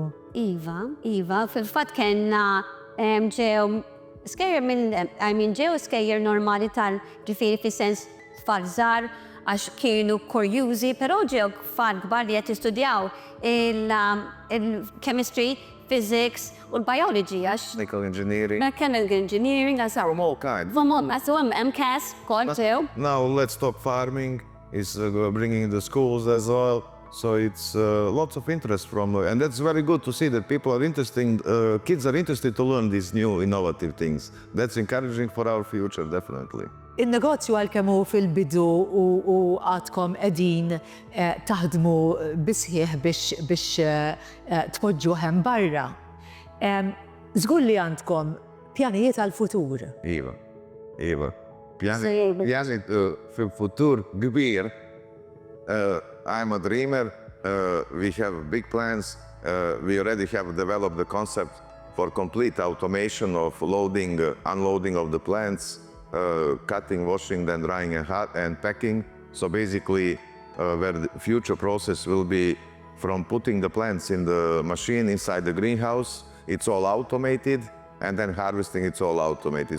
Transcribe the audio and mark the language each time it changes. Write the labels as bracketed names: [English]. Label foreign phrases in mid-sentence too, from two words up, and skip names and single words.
[Maltese] Iva, fil-fatt kellna ġew skejjer normali tal-ġifieri fis-sens tfal żgħar għax kienu kurjużi, però ġew tfal kbar li qed jistudjaw il- [English] chemistry, physics [Maltese] u l-biology għax. [English] Mechanical engineering. From all kinds. [Maltese] So MCAS, kol ġew. [English] Now let's talk farming is bringing the schools as well. So it's lots of interest from, and that's very good to see that people are interested, kids are interested to learn these new innovative things. That's encouraging for our future, definitely. [Maltese] Il-negozju għalkemm hu fil-bidu u għadkom qegħdin taħdmu bisħieħ biex tpoġġu hemm barra. Żgur li għandkom pjanijiet għall-futur. Iva. Pjani fil-futur kbir. [English] I'm a dreamer. We have big plans. We already have developed the concept for complete automation of loading, unloading of the plants, cutting, washing, then drying and packing. So basically, where the future process will be from putting the plants in the machine inside the greenhouse, it's all automated, and then harvesting, it's all automated.